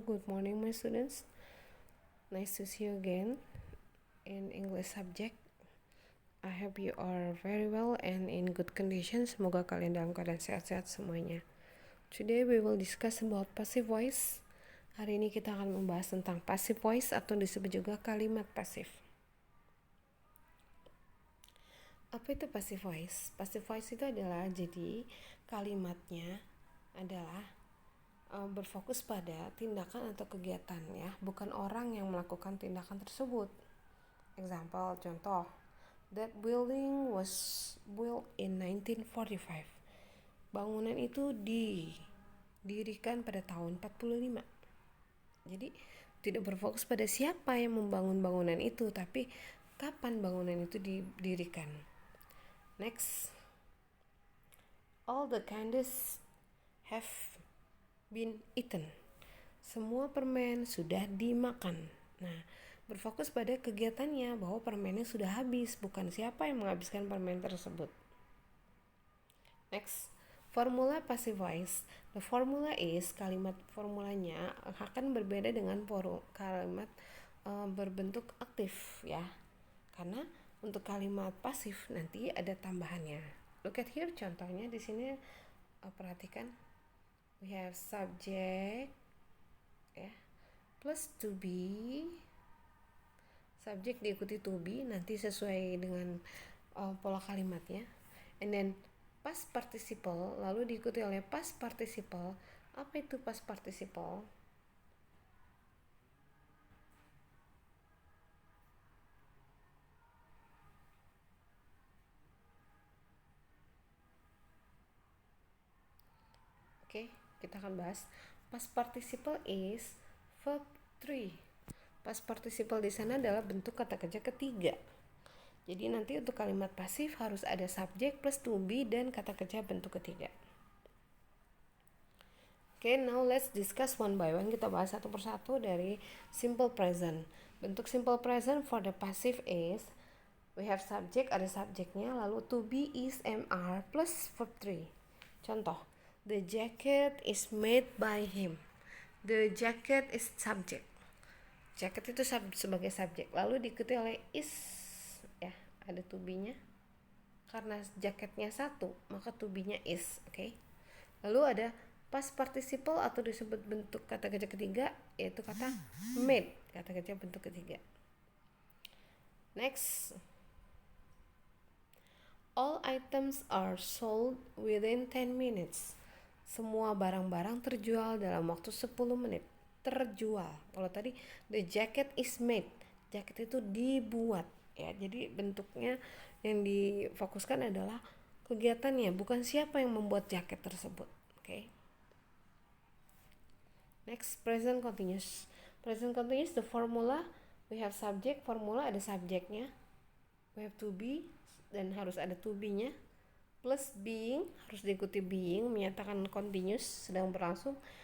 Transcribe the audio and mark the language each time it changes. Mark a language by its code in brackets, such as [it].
[en] Good morning my students. Nice to see you again in English subject. I hope you are very well and in good condition. [id] Semoga kalian dalam keadaan sehat-sehat semuanya. [en] Today we will discuss about passive voice. [id] Hari ini kita akan membahas tentang passive voice atau disebut juga kalimat pasif. Apa itu passive voice? Passive voice itu adalah jadi kalimatnya adalah berfokus pada tindakan atau kegiatan ya, bukan orang yang melakukan tindakan tersebut. [en] Example, contoh, that building was built in 1945. [id] Bangunan itu didirikan pada tahun 45. Jadi tidak berfokus pada siapa yang membangun bangunan itu, tapi kapan bangunan itu didirikan. [en] Next, all the candies have been eaten. [id] Semua permen sudah dimakan. Nah, berfokus pada kegiatannya bahwa permennya sudah habis, bukan siapa yang menghabiskan permen tersebut. [en] Next, formula passive voice. The formula is, [id] kalimat formulanya akan berbeda dengan kalimat berbentuk aktif ya. Karena untuk kalimat pasif nanti ada tambahannya. [en] Look at here, [id] contohnya di sini perhatikan. [en] We have subject ya, plus to be, subject [id] diikuti to be nanti sesuai dengan pola kalimatnya, [en] and then past participle [id] lalu diikuti oleh [en] past participle. [id] Apa itu past participle? Oke, kita akan bahas. [en] Past participle is verb 3. [id] Past participle di sana adalah bentuk kata kerja ketiga. Jadi nanti untuk kalimat pasif harus ada subjek plus to be dan kata kerja bentuk ketiga. [en] Oke, now let's discuss one by one. [id] Kita bahas satu persatu dari simple present. [en] Bentuk simple present for the passive is, we have subject, [id] ada subjeknya, [en] lalu to be is MR plus verb 3. Contoh, the jacket is made by him. The jacket is subject. [id] Jacket itu sebagai subjek. Lalu diikuti oleh is ya, ada to be-nya. Karena jaketnya satu, maka to be-nya is, oke. Lalu ada past participle atau disebut bentuk kata kerja ketiga, yaitu kata made, kata kerja bentuk ketiga. [en] Next, all items are sold within 10 minutes. [id] Semua barang-barang terjual dalam waktu 10 menit. Terjual. Kalau tadi [en] the jacket is made, [id] jaket itu dibuat ya. Jadi bentuknya yang difokuskan adalah kegiatannya, bukan siapa yang membuat jaket tersebut. Oke. [en] Next, present continuous. Present continuous, the formula, we have subject, [id] formula ada subjeknya. [en] We have to be [id] dan harus ada to be-nya. Plus being, harus diikuti being, menyatakan continuous, sedang berlangsung.